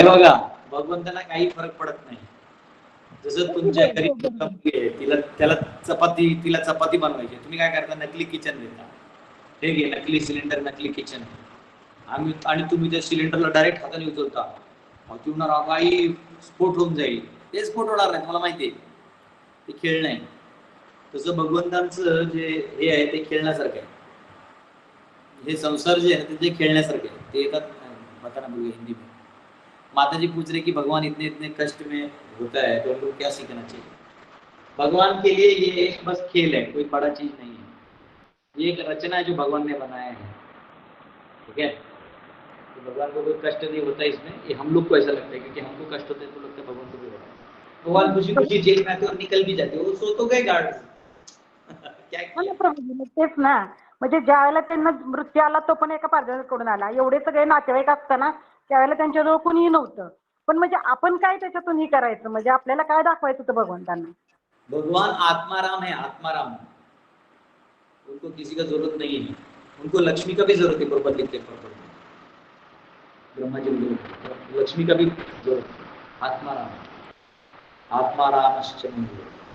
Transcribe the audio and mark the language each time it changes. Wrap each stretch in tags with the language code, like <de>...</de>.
<mr>हे बघा, भगवंताला काही फरक पडत नाही. जसं तुमच्या घरी मुलगी आहे, तिला चपाती बनवायची, तुम्ही काय करता, नकली किचन देता, हे घे नकली सिलेंडर, नकली किचन, आणि तुम्ही त्या सिलेंडरला डायरेक्ट हाताने उचलता, ती होणार काही स्फोट होऊन जाईल, ते स्फोट होणार नाही, मला माहिती आहे, ते खेळ नाही. तसं भगवंतांचं जे हे आहे ते खेळण्यासारखं आहे, हे संसार जे आहे ते खेळण्यासारखे आहे. ते येतात</mr> <hi>बताना बोलिए हिंदी में, माता जी पूछ रहे कि भगवान इतने इतने कष्ट में होता है तो हमको क्या सीखना चाहिए। भगवान के लिए ये एक बस खेल है, कोई बड़ा चीज नहीं है, ये एक रचना है जो भगवान ने बनाया है, ठीक है। तो भगवान को कोई कष्ट नहीं होता इसमें, ये हम लोग को ऐसा लगता है, क्योंकि हमको कष्ट होता है तो लगता है भगवान को भी होता है। भगवान खुशी खुशी जेल में आते और निकल भी जाते, वो सो तो गए गार्ड क्या किया?</hi> <mr>प्रभूजी तेच ना, म्हणजे ज्या वेळेला त्यांना मृत्यू आला तो पण एका पारजाकडून आला, एवढे सगळे नातेवाईक असताना त्यावेळेला त्यांच्याजवळ कोणीही नव्हतं, पण म्हणजे आपण काय त्याच्यातून हे करायचं, म्हणजे आपल्याला काय दाखवायचं होतं भगवंतांना.</mr> <hi>भगवान आत्माराम है, आत्माराम, उनको किसी का जरूरत नहीं है, उनको लक्ष्मी का भी जरूरत है, प्रॉपर लिखते हैं, ब्रह्मा जी को लक्ष्मी का भी जरूरत, आत्माराम, आत्मारामश्च मंदिर।</hi>